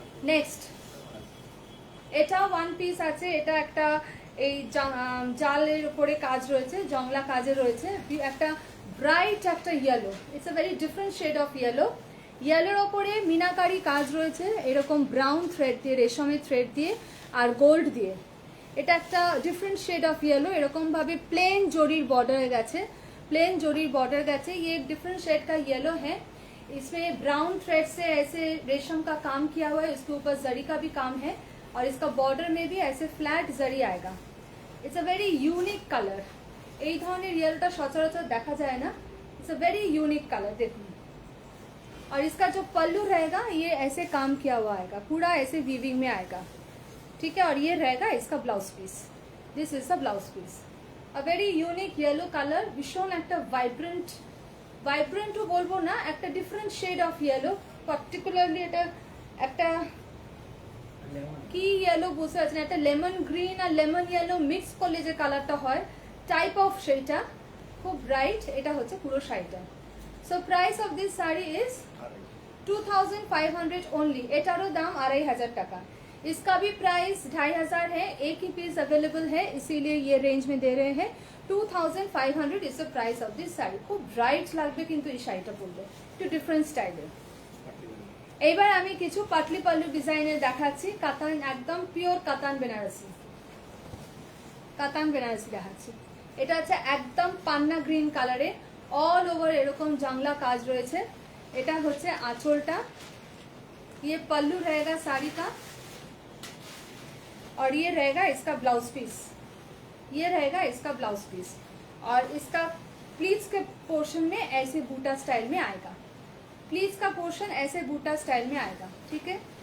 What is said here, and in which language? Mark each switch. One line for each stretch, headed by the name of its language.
Bangla: Next, এটা one piece আছে, এটা একটা এই জালের উপরে কাজ রয়েছে, জংলা কাজে রয়েছে, একটা ব্রাইট একটা yellow,
English: It's a very different shade of yellow.
Bangla: ইয়েলোর ওপরে মিনাকারি কাজ রয়েছে এরকম ব্রাউন থ্রেড দিয়ে, রেশমের থ্রেড দিয়ে আর গোল্ড দিয়ে। এটা একটা ডিফারেंट शेड ऑफ येलो, এরকম ভাবে প্লেন জরির বর্ডার গেছে,
Hindi: प्लेन जोड़ी बॉर्डर गए। ये एक डिफरेंट शेड का येलो है, इसमें ब्राउन थ्रेड से ऐसे रेशम का काम किया हुआ है, इसके ऊपर जरी का भी काम है और इसका बॉर्डर में भी ऐसे फ्लैट जरी आएगा।
English: it's a very unique colour,
Bangla: এই ধরনের येलोটা সচরাচর দেখা যায় না।
English: it's a very unique colour,
Hindi: देखो। और इसका जो पल्लू रहेगा ये ऐसे काम किया हुआ आएगा, पूरा ऐसे वीविंग में आएगा, ठीक है? और ये रहेगा इसका blouse piece,
English: This is the blouse piece. A very unique yellow colour,
Bangla: भीषण একটা ভাইব্রেন্টও বলবো না, একটা different shade of yellow. Particularly এটা একটা কি ইয়েলো বুঝতে পারছেন, একটা লেমন গ্রিন আর লেমন ইয়েলো মিক্স করলে যে কালারটা হয় টাইপ অফ সেইটা, খুব ব্রাইট। এটা হচ্ছে পুরো শাড়িটা।
English: So price of this sari is 2500 only.
Bangla: एटारो दाम 2500 টাকা।
Hindi: इसका भी प्राइस 2500 है, एक ही पीस अवेलेबल है इसीलिए ये रेंज में दे रहे हैं।
English: 2500 is the price of this sari.
Bangla: খুব ব্রাইট লাগবে কিন্তু এই শাড়িটা পরলে, একটু ডিফারেন্ট স্টাইলের। এবার আমি কিছু পাটলি পাল্লু ডিজাইনের দেখাচ্ছি, কাতান, একদম পিওর কাতান বেনারসি, কাতান বেনারসি দেখাচ্ছি। এটা হচ্ছে একদম পান্না গ্রিন কালারে, অল ওভার এরকম জাংলা কাজ রয়েছে। এটা হচ্ছে আঁচলটা,
Hindi: ये पल्लू रहेगा साड़ी का और ये रहेगा इसका ब्लाउज पीस, ये रहेगा इसका ब्लाउज पीस। और इसका प्लीट्स के पोर्शन में ऐसे बूटा स्टाइल में आएगा, प्लीट्स का पोर्शन ऐसे बूटा स्टाइल में आएगा, ठीक है?